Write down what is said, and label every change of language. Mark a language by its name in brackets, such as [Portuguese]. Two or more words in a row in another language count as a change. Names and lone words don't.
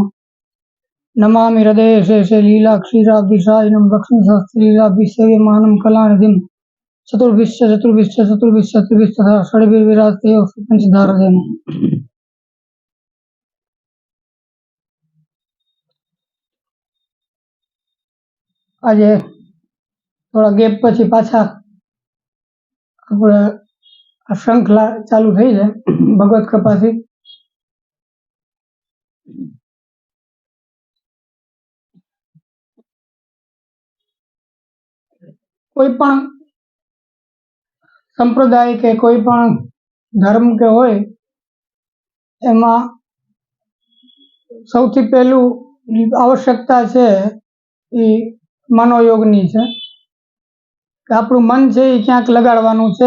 [Sanskrit] नमामि हृदये शेषे लीलाक्षीराब्धिशायिनं लक्ष्मीसहस्रलीलाभिसेव्यमानं कलानिधिं चतुर्भिश्च षड्भिर्विराजते पंचधारदेन। [Gujarati] આજ થોડા ગેપ પછી પાછા આપણે શ્રૃંખલા ચાલુ થઈ છે ભગવત કૃપાથી। કોઈ પણ સંપ્રદાય કે કોઈ પણ ધર્મ કે હોય એમાં સૌથી પહેલું આવશ્યકતા છે એ મનોયોગની છે કે આપણું મન છે એ ક્યાંક લગાડવાનું છે।